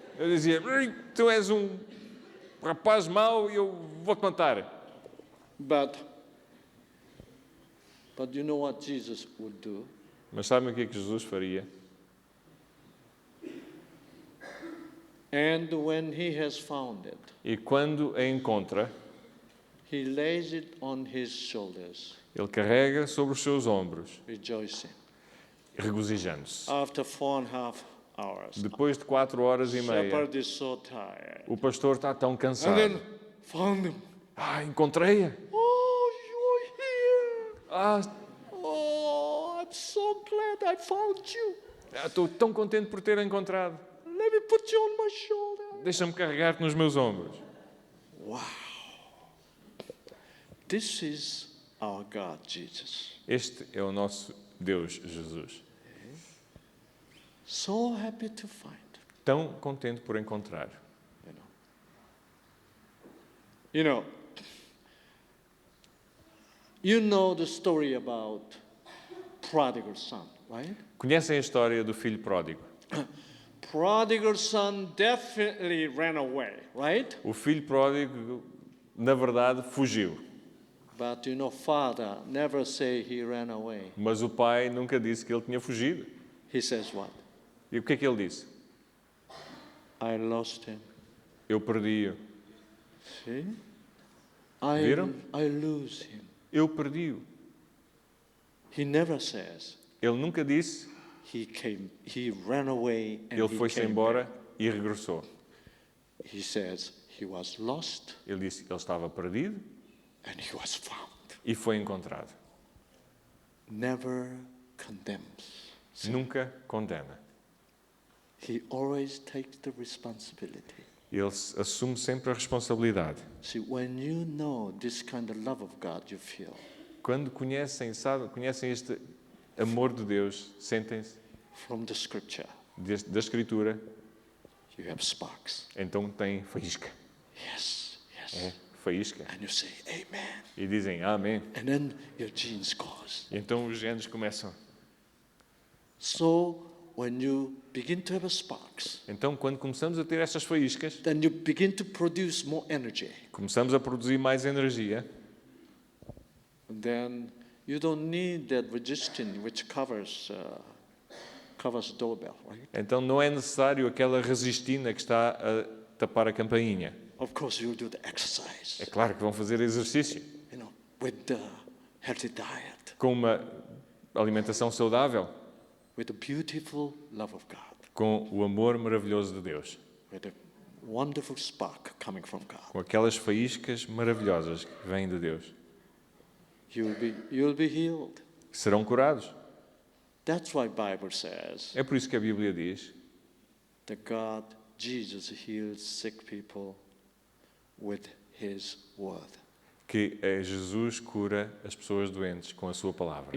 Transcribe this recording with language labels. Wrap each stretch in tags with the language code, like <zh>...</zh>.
<pt>eu dizia, tu és um rapaz mau e eu vou-te matar.</pt> <en>But you know what Jesus would do?</en> <pt>Mas sabem o que é que Jesus faria?</pt> <en>And when he has found it,</en> <pt>E quando a encontra,</pt> <en>he lays it on his shoulders,</en> <pt>ele carrega sobre os seus ombros,</pt> <en>rejoicing.</en> <pt>regozijando-se.</pt> <en>After 4.5 hours,</en> <pt>Depois de 4 horas e meia,</pt> <en>shepherd is so tired.</en> <pt>o pastor está tão</pt> <en>And</en> <pt>cansado.</pt> <en>then found him.</en> <pt>Encontrei-a.</pt> <en>Oh, you're here. Ah, Oh, I'm so glad I found you.</en> <pt>estou tão contente por ter encontrado.</pt> <en>Let me put you on my shoulder.</en> <pt>Deixa-me carregar-te nos meus ombros.</pt> <en>Wow. This is our God, Jesus.</en> <pt>Este é o nosso Deus, Jesus.</pt> <en>So happy to find.</en> <pt>Tão contente por encontrar.</pt> <en>You know the story about prodigal son, right?</en> <pt>Conhecem a história do filho pródigo?</pt> <en>Prodigal son definitely ran away, right?</en> <pt>O filho pródigo, na verdade, fugiu.</pt> <en>But father never say he ran away.</en> <pt>Mas o pai nunca disse que ele tinha fugido.</pt> <en>He says what?</en> <pt>E o que é que ele disse?</pt> <en>I lost him.</en> <pt>Eu perdi-o.</pt> <en>See?</en> <pt>Viram?</pt> <en>I lose him.</en> <pt>Eu perdi-o.</pt> <en>He never says</en> <pt>Ele nunca disse.</pt> <en>he ran away and</en> <pt>Ele</pt> <en>he</en> <pt>foi-se</pt> <en>came</en> <pt>embora</pt> <en>back.</en> <pt>e regressou.</pt> <en>He says he was lost</en> <pt>Ele disse que ele estava perdido</pt> <en>and he was found.</en> <pt>e foi encontrado.</pt> <en>Never condemns.</en> <pt>Nunca condena.</pt> <en>He always takes the responsibility.</en> <pt>Ele assume sempre a responsabilidade.</pt> <en>See, when you know this kind of love of God, you feel.</en> <pt>Quando conhecem este amor de Deus, sentem-se</pt> <en>From the scripture,</en> <pt>da Escritura,</pt> <en>you have sparks.</en> <pt>então têm faísca.</pt> <en>Yes, yes.</en> <pt>É, faísca.</pt> <en>And you say, amen.</en> <pt>E dizem amém.</pt> <en>And then your genes goes.</en> <pt>E então os genes começam.</pt> <en>So, when you begin to have sparks,</en> <pt>Então, quando começamos a ter estas faíscas,</pt> <en>then you begin to produce more energy.</en> <pt>começamos a produzir mais energia.</pt> <en>And then you don't need that resistance which covers doorbell, right?</en> <pt>Então não é necessário aquela resistina que está a tapar a campainha.</pt> <en>Of course, you do the exercise.</en> <pt>É claro que vão fazer exercício</pt> <en>With the healthy diet,</en> <pt>com uma alimentação saudável,</pt> <en>with the beautiful love of God,</en> <pt>com o amor maravilhoso de Deus,</pt> <en>with a wonderful spark coming from God.</en> <pt>com aquelas faíscas maravilhosas que vêm de Deus.</pt> <en>You'll be healed.</en> <pt>Serão curados.</pt> <en>That's why Bible says</en> <pt>É por isso que a Bíblia diz</pt> <en>that Jesus heals sick people with His word.</en> <pt>que Jesus cura as pessoas doentes com a sua palavra.</pt>